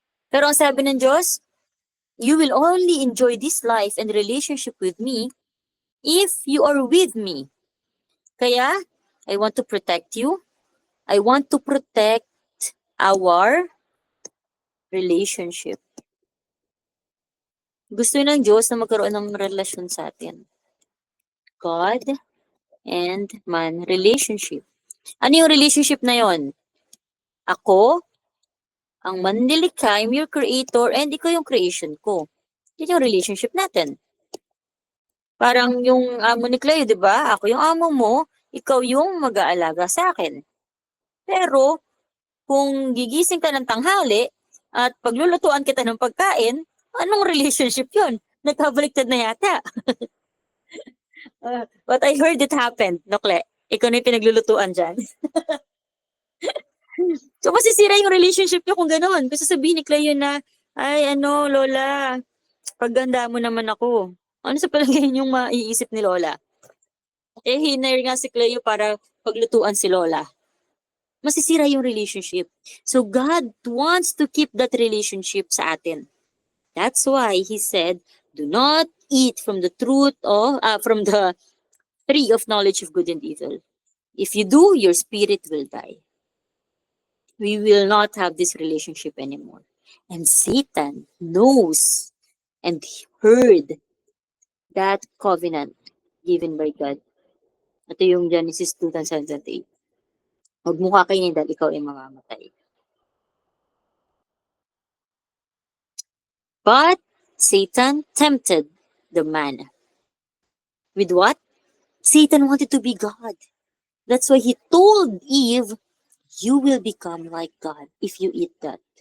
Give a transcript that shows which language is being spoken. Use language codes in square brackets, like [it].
[tl] Pero ang sabi ng Diyos, [en] you will only enjoy this life and relationship with me if you are with me. Kaya, I want to protect you. I want to protect our relationship. [tl] Gusto ng Diyos na magkaroon ng relasyon sa atin. [en] God and man relationship. [tl] Ano yung relationship na yon? Ako, ang manlilikha, [en] I'm your creator, [tl] and ikaw yung creation ko. Yun yung relationship natin. Parang yung amo ni Cleo, di ba? Ako yung amo mo, ikaw yung mag-aalaga sa akin. Pero, kung gigising ka ng tanghali at paglulutuan kita ng pagkain, anong relationship yun? Nagkabaliktad na yata. [en] But I heard it happened, no, Cle? [tl] Ikaw na yung pinaglulutuan dyan. So, masisira yung relationship nyo kung gano'n. Kasi sabihin ni Cleo na, ay, Lola, pagganda mo naman ako. Ano sa palagay yung maiisip ni Lola? Hinire nga si Cleo para paglutuan si Lola. Masisira yung relationship. [en] So, God wants to keep that relationship sa atin. That's why He said, do not eat from the from the tree of knowledge of good and evil. If you do, your spirit will die. We will not have this relationship anymore. And Satan knows and heard that covenant given by God. [tl] Ito yung Genesis 2:7-8. Huwag mo kakainin dahil ikaw ay mamamatay. [en] But Satan tempted the man. With what? Satan wanted to be God. That's why he told Eve, you will become like God if you eat that.